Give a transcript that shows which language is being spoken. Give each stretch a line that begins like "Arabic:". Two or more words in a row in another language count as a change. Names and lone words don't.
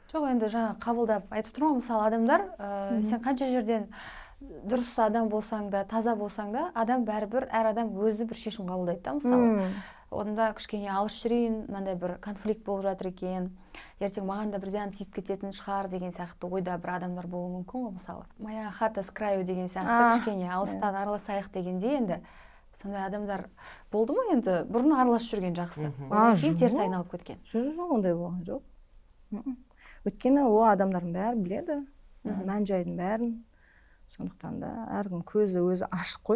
Kazakh: Жоқ, енді жаңа қабылдап айтып тұрмын, мысалы адамдар, сен қанша жерден дұрыс адам болсаң да, таза болсаң да, адам бәрібір, әр адам өзі бір шешім қабылдайды да, мысалы. Онда кішкене алыс жүрейін, мынандай бір конфликт болып жатыр екен, ертең маған да бір зиян тиіп кететін шығар деген сияқты ойда бір адамдар болуы мүмкін ғой, мысалы.
Russian: Моя хата с краю
Kazakh: деген сияқты кішкене алыстан араласайық дегенде енді сондай адамдар болды ма енді? Бұрын араласып жүрген жақсы. Кейін теріс айналып кеткен. Жоқ, ондай болған жоқ. Өйткені ол адамдардың бәрі біледі, мән-жайдың бәрін. Сондықтан да әркім көзі өзі ашық қой.